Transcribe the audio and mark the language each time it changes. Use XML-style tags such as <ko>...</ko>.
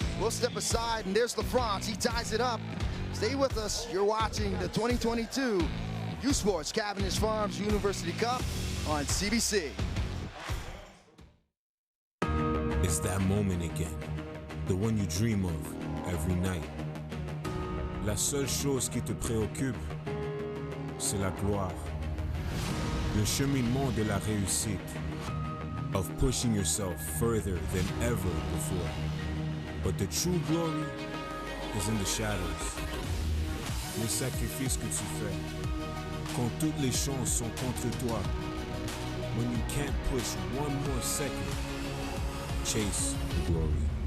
<en>We'll step aside, and there's LaFrance. He ties it up. Stay with us. You're watching the 2022 U Sports Cavendish Farms University Cup on CBC. It's that moment again, the one you dream of every night.</en> <fr>La seule chose qui te préoccupe, c'est la gloire, le cheminement de la réussite.</fr> <en>of pushing yourself further than ever before. But the true glory is in the shadows.</en> <fr>Les sacrifices que tu fais, quand toutes les chances sont contre toi,</fr> <en>when you can't push one more second, chase the glory.</en>